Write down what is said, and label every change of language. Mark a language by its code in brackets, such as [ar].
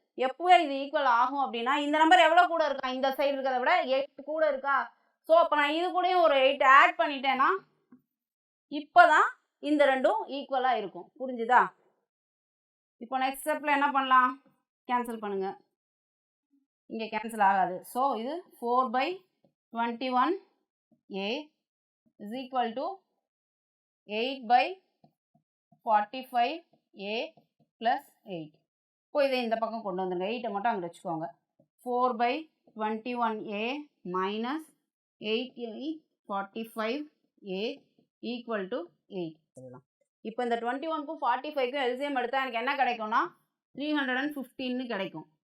[ta] எப்போ இது ஈக்குவல் ஆகும் அப்படின்னா இந்த நம்பர் எவ்வளோ கூட இருக்கா, இந்த சைடு இருக்கிறத விட 8 கூட இருக்கா. ஸோ அப்போ நான் இது கூடயும் ஒரு 8 ஆட் பண்ணிட்டேன்னா இப்போ தான் இந்த ரெண்டும் ஈக்குவலாக இருக்கும். புரிஞ்சுதா? இப்போ நெக்ஸ்ட் ஸ்டெப்பில் என்ன பண்ணலாம்? கேன்சல் பண்ணுங்க. இங்கே கேன்சல் ஆகாது. ஸோ இது [en] 4 by 21a is equal to 8 by 45a plus 8. [ta] இப்போ இதை இந்த பக்கம் கொண்டு வந்துருங்க. 8ஐ மட்டும் அங்கே வச்சுக்கோங்க. [en] 4 by 21a minus 8 45a equal to 8. [ta] இப்போ இந்த 21க்கும் 45க்கும் எல்சிஎம் எடுத்தால் எனக்கு என்ன கிடைக்கும்னா 315 கிடைக்கும்.